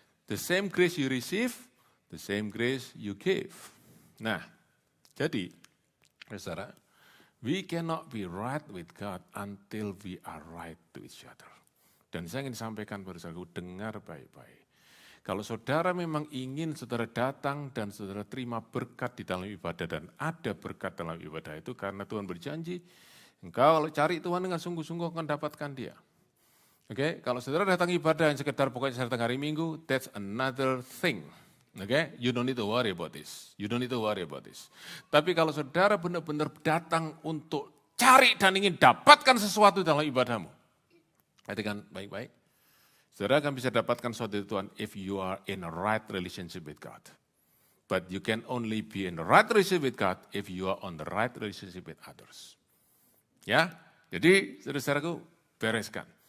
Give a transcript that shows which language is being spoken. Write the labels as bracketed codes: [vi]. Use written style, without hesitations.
[en] The same grace you receive, the same grace you give. [id] Nah, jadi, saudara, [en] we cannot be right with God until we are right to each other. [id] Dan saya ingin sampaikan pada saudara, dengar baik-baik. Kalau saudara memang ingin saudara datang dan saudara terima berkat di dalam ibadah, dan ada berkat dalam ibadah itu karena Tuhan berjanji, engkau cari Tuhan dengan sungguh-sungguh akan dapatkan dia. Oke, kalau saudara datang ibadah yang sekedar pokoknya saya datang hari Minggu, [en] that's another thing. Oke, you don't need to worry about this. You don't need to worry about this. [id] Tapi kalau saudara benar-benar datang untuk cari dan ingin dapatkan sesuatu dalam ibadahmu, perhatikan baik-baik. Saudara akan bisa dapatkan sesuatu dari Tuhan [en] if you are in a right relationship with God. But you can only be in the right relationship with God if you are on the right relationship with others. [id] Ya, jadi saudara-saudaraku bereskan.